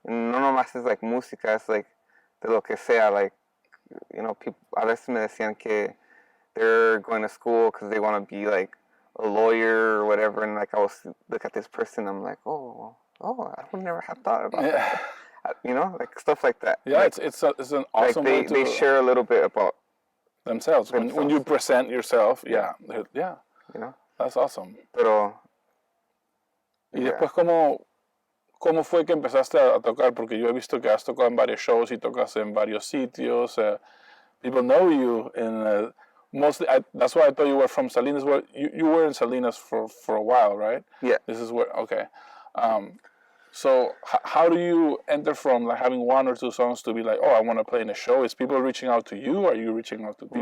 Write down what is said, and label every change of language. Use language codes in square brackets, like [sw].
[en] And [es] no nomás es [en] like música, it's like [es] de lo que sea, [en] like, you know, people, [es] a veces me decían que [en] they're going to school because they want to be like a lawyer or whatever, and like I was look at this person, I'm like, oh, I would never have thought about that. You know, like stuff like that. Yeah, like, it's an awesome like way to they share a little bit about themselves. When you present yourself, yeah. You know, that's awesome. [es] Pero y después ¿cómo fue que empezaste a tocar? Porque yo he visto que has tocado en varios shows y tocas en varios sitios. [en] People know you in mostly. That's why I thought you were from Salinas. Well, you were in Salinas for a while, right? Yeah. This is where okay. So how do you enter from like having one or two songs to be like, oh, I want to play in a show? Is people reaching out to you? Or are you reaching out to people?